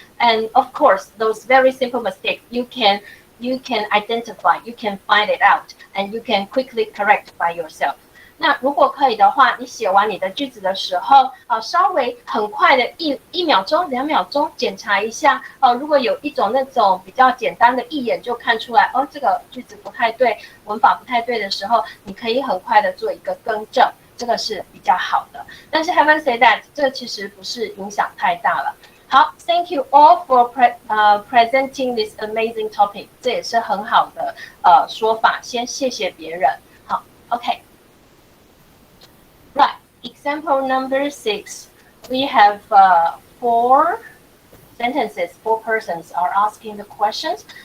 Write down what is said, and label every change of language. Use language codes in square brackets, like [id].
[en] And of course, those very simple mistakes, you can identify, you can find it out, and you can quickly correct by yourself. [zh] 那如果可以的话，你写完你的句子的时候，稍微很快的一秒钟、2秒钟检查一下，如果有一种那种比较简单的，一眼就看出来，这个句子不太对，文法不太对的时候，你可以很快的做一个更正，这个是比较好的。但是 having said that，这个其实不是影响太大了。好 ， Thank you all for presenting this amazing topic，这也是很好的说法，先谢谢别人。 [en] 好 ，OK。Right, example number 6. We have 4 sentences, 4 persons are asking the questions.